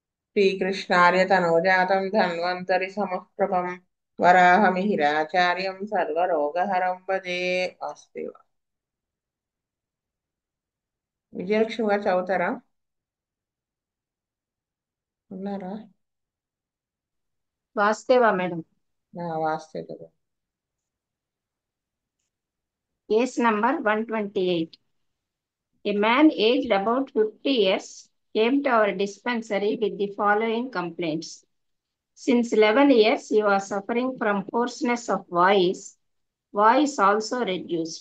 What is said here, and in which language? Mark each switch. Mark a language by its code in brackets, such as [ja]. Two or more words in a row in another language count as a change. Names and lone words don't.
[sa] श्रीकृष्णार्य तनोजातं धन्वन्तरि समप्रभं वराहमिहिराचार्यं सर्वरोगहरं भजे अस्ति [te] విజయలక్ష్మి గారు చదువుతారా? ఉన్నారా? వాస్తేవా మేడం. వాస్తే కదా. [en] Case number 128. A man aged about 50 years came to our dispensary with the following complaints. Since 11 years, he was suffering from hoarseness of voice also reduced.